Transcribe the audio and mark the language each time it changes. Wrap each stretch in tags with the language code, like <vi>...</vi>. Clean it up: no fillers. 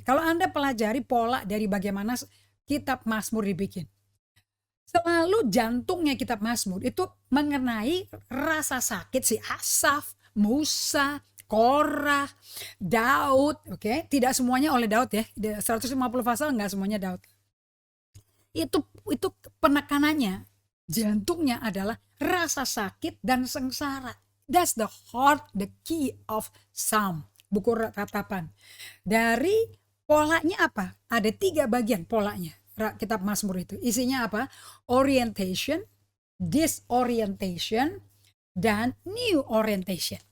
<id>Kalau Anda pelajari pola dari bagaimana kitab Mazmur dibikin, selalu jantungnya kitab Mazmur itu mengenai rasa sakit si Asaf, Musa, Korah, Daud. Tidak semuanya oleh Daud ya. 150 pasal enggak semuanya Daud. Itu penekanannya. Jantungnya adalah rasa sakit dan sengsara.</id> <en>That's the heart, the key of Psalm,</en> <id>buku ratapan. Dari polanya apa? Ada 3 bagian polanya kitab Mazmur itu. Isinya apa? Orientation, disorientation, dan new orientation.</id>